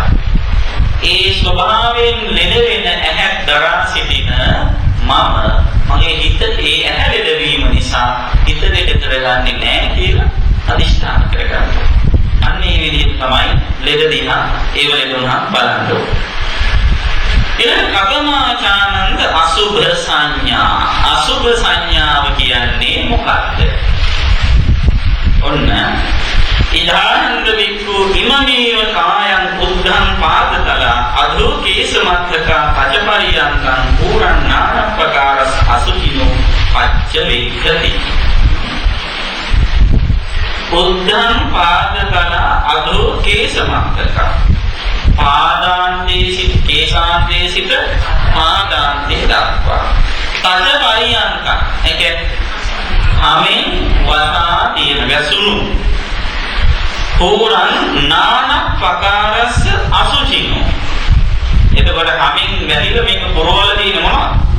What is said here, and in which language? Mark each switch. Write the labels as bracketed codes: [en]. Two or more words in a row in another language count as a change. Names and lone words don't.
[si] ඒ ස්වභාවයෙන් ලෙඩ වෙන ඇහැ දරා සිටින මගේ හිත ඒ ඇහැ ලෙඩවීම නිසා හිත ලෙඩ කරගන්නේ නැහැ කියලා අදිෂ්ඨාන කරගන්න. අන්න ඒ විදිහට තමයි ලෙඩ දිහා ඒව ලෙඩුණා බලන්න ඕනේ. [pi] ඊළඟ කතමාචානන්ද අසුභ සංඥා. [si] අසුභ සංඥාව කියන්නේ මොකක්ද? [pi] ඔන්න ඉදානන්ද වික්ඛු ඉමමේව කායං උද්ධං පාදතල අධෝ කේසමත්තක පජපරියංකං පුරණානප්පකාරස් අසුචිනෝ පච්ච වික්ඛති. උද්ධං පාදතල අධෝ කේසමත්තක [si] පාදාන්තේ සිට කේසාන්තේ සිට පාදාන්තේ දක්වා පජපරියංකං එක හමෙන් වසා තියෙන වැසුණු [pi] පුරන් නානප්පකාරස් අසුචිනෝ. [si] එතකොට හමින් වැදිලා මේක පුරවල තියෙන මොනවද?